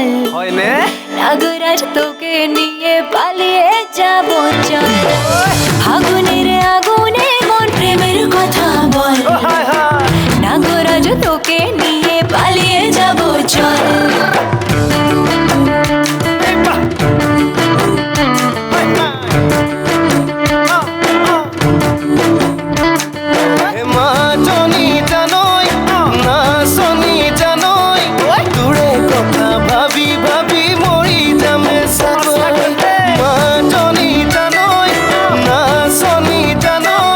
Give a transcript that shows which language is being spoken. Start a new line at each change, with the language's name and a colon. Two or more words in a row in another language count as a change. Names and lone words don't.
Assamese: হয়নে
Bangla: নাগরাজ তোকে নিয়ে পালিয়ে যাব চল ফাগুনের আগুনে মন প্রেমের কথা বল হায় হায় নাগরাজ তোকে নিয়ে পালিয়ে যাব চল
Assamese: মাজনী জানৈ নাচনী জানৈ তোৰে কথা ভাবি ভাবি মৰি যামে চাগৈ মাজনী জানৈ নাচনী জানৈ